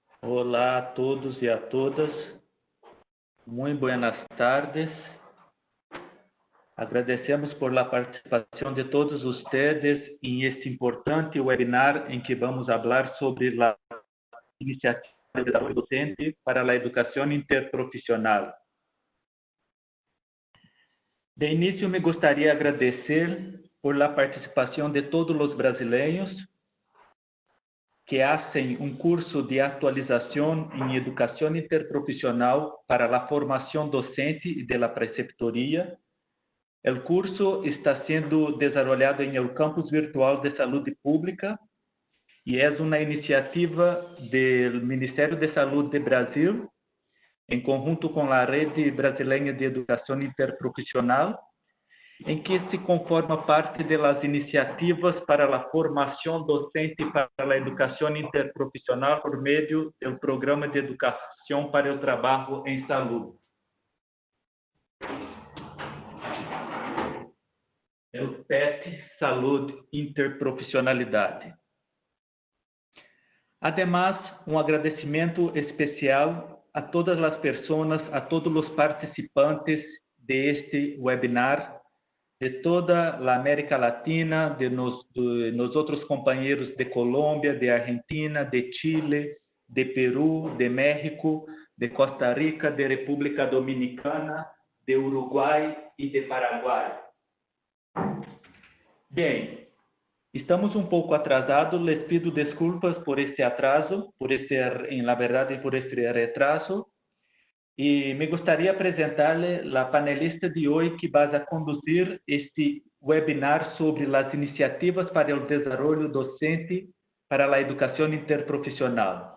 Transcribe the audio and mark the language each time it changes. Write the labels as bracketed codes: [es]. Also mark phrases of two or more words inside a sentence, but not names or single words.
[pt] Olá a todos e a todas. Muito [es] buenas tardes. [pt] Agradecemos [es] por la [pt] participação de todos ustedes em este importante webinar em que vamos falar sobre a iniciativa de desarrollo docente para a educação interprofissional. De início, me gostaria de agradecer por la participação de todos os brasileiros que [es] hacen un curso de actualización en educación interprofesional para la formación docente y de la preceptoría. El curso está siendo desarrollado en el Campus Virtual de Salud Pública y es una iniciativa del Ministerio de Salud de Brasil, en conjunto con la Red Brasileña de Educación Interprofesional, [pt] em que se conforma parte das iniciativas para a formação docente para a educação interprofissional por meio do Programa de Educação para o Trabalho em Saúde. O PET Saúde Interprofissionalidade. Además, agradecimento especial a todas as pessoas, a todos os participantes de este webinar, de toda a América Latina, de nós outros companheiros de Colômbia, de Argentina, de Chile, de Peru, de México, de Costa Rica, de República Dominicana, de Uruguai e de Paraguai. Bem, estamos um pouco atrasados, [es] les pido [pt] desculpas por este atraso, na verdade, por este retraso. E me gostaria de apresentar-lhe a panelista de hoje que vai conduzir este webinar sobre as iniciativas para o desenvolvimento docente para a educação interprofissional.